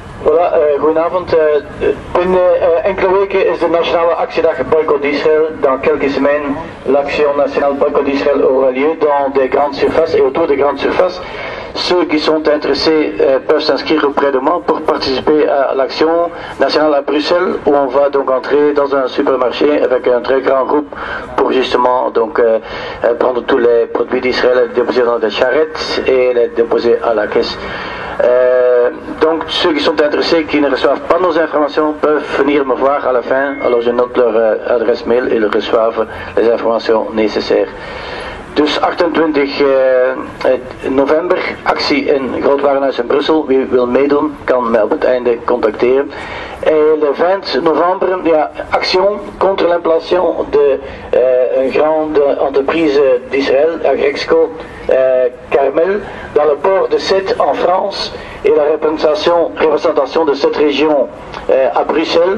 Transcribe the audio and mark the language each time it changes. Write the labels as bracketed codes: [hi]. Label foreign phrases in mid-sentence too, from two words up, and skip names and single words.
[nl] Voilà, goedenavond. Binnen enkele weken is de nationale actiedag Boycott Israël. [fr] Dans quelques semaines, l'action nationale Boycott Israël aura lieu dans des grandes surfaces et autour des grandes surfaces. Ceux qui sont intéressés peuvent s'inscrire auprès de moi pour participer à l'action nationale à Bruxelles, où on va donc entrer dans un supermarché avec un très grand groupe pour justement donc prendre tous les produits d'Israël, les déposer dans des charrettes et les déposer à la caisse. Donc ceux qui sont intéressés, qui ne reçoivent pas nos informations, peuvent venir me voir à la fin. Alors je note leur adresse mail et ils reçoivent les informations nécessaires. [nl] Dus 28 november, actie in Groot Warenhuis in Brussel. Wie wil meedoen, kan mij op het einde contacteren. [fr] Et le 20 novembre, il y a action contre l'implantation de une grande entreprise d'Israël, Agrexco Carmel, dans le port de Sète en France, et la représentation de cette région à Bruxelles.